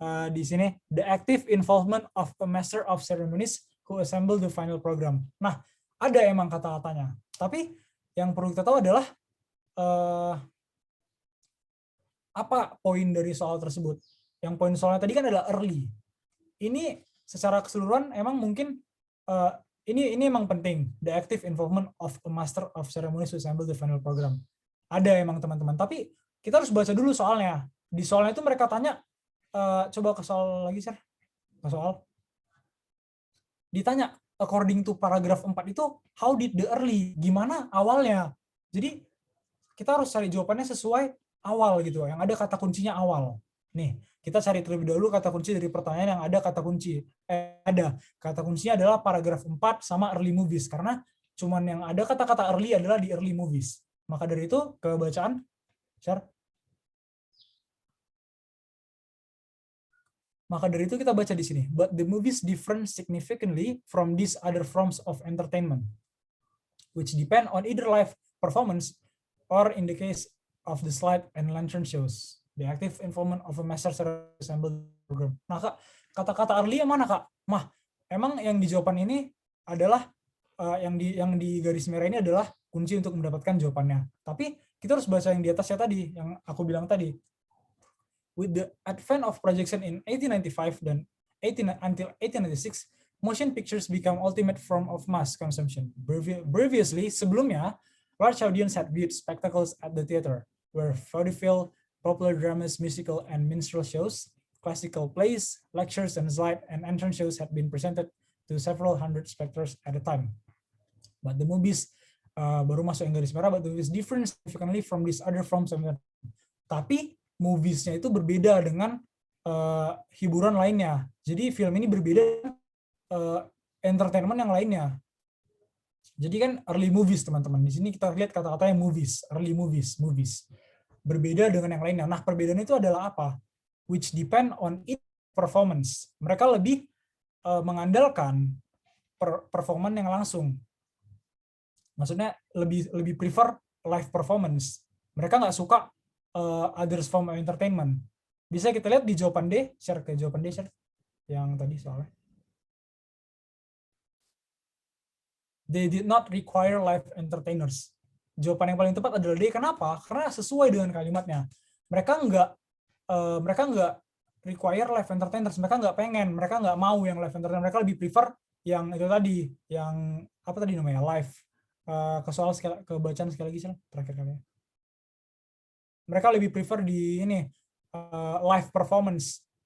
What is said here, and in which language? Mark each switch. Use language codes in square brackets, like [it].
[id] Di sini [en] the active involvement of a master of ceremonies who assemble the final program. [id] Nah, ada emang kata-katanya. Tapi yang perlu kita tahu adalah apa poin dari soal tersebut? Yang poin soalnya tadi kan adalah early. Ini secara keseluruhan emang mungkin ini emang penting, [en] the active involvement of a master of ceremonies to assemble the final program. [id] Ada emang teman-teman, tapi kita harus baca dulu soalnya. Di soalnya itu mereka tanya, coba ke soal lagi, Sir. Ke soal. Ditanya, [en] according to [id] paragraf 4 itu, [en] how did the early? [id] Gimana awalnya? Jadi kita harus cari jawabannya sesuai awal gitu, yang ada kata kuncinya awal. Nih, kita cari terlebih dahulu kata kunci dari pertanyaan yang ada kata kunci. Ada kata kuncinya adalah paragraf 4 sama early movies, karena cuman yang ada kata-kata early adalah di early movies. Maka dari itu ke bacaan, share. Maka dari itu kita baca di sini. [en] But the movies differ significantly from these other forms of entertainment, which depend on either live performance or in the case of the slide and lantern shows, the active involvement of a master assembled program. [id] Nah, Kak, kata-kata early yang mana, Kak? Mah, emang yang di jawaban ini adalah yang di garis merah ini adalah kunci untuk mendapatkan jawabannya. Tapi kita harus baca yang di atasnya tadi, yang aku bilang tadi. [en] With the advent of projection in 1895 dan until 1896, motion pictures become ultimate form of mass consumption. Previously, [id] sebelumnya, [en] large audience had viewed spectacles at the theater, where vaudeville, popular dramas, musical and minstrel shows, classical plays, lectures, and slide and entrance shows had been presented to several hundred spectators at a time. But the movies [id] baru masuk yang garis merah, [en] but the movies different significantly from these other forms of entertainment. [id] Tapi movies-nya itu berbeda dengan hiburan lainnya. Jadi film ini berbeda entertainment yang lainnya. Jadi kan early movies teman-teman. Di sini kita lihat kata-katanya movies, early movies. Berbeda dengan yang lainnya. Nah, perbedaannya itu adalah apa? [en] which depend on its performance. [id] Mereka lebih mengandalkan performance yang langsung. Maksudnya lebih prefer live performance. Mereka nggak suka others form of entertainment. Bisa kita lihat di jawaban D, share ke jawaban D, share yang tadi soalnya. [en] They did not require live entertainers. [id] Jawaban yang paling tepat adalah D. Kenapa? Karena sesuai dengan kalimatnya. Mereka nggak [en] require live entertainers. [id] Mereka nggak pengen, mereka nggak mau yang live entertainer. Mereka lebih prefer yang itu tadi, yang apa tadi namanya, live. Ke soal ke bacaan sekali lagi sih terakhir kali. Mereka lebih prefer di ini live performance.